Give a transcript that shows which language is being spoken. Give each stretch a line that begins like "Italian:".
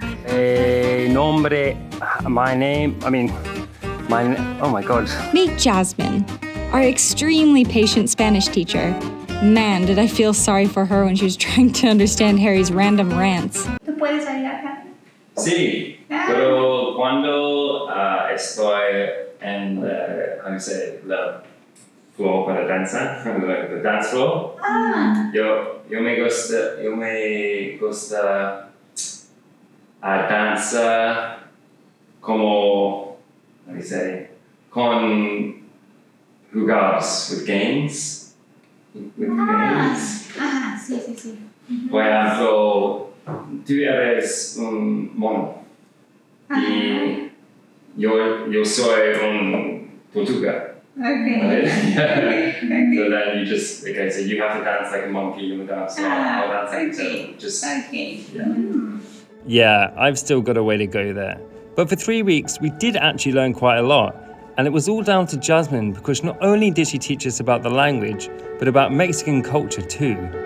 Spanish: Nombre,
English: my name, oh my God. Meet Jasmine, our extremely patient Spanish teacher. Man, did I feel sorry for her when she was trying to understand Harry's random rants.
Spanish: ¿Tú puedes salir acá? Sí, pero cuando estoy en,
English: how do you say,
Spanish: la
English: floor
Spanish: para danza,
English: the dance floor.
Spanish: Yo me gusta danza como,
English: how do you say,
Spanish: con jugados,
English: with games.
Spanish: Sí. Por ejemplo, tú eres un mono y yo soy un tortuga.
English: Okay. So then you just, okay, so you have to dance like a monkey in the dance floor. I'll dance like Okay. just, Okay. Yeah, I've still got a way to go there. But for 3 weeks, we did actually learn quite a lot. And it was all down to Jasmine because not only did she teach us about the language, but about Mexican culture too.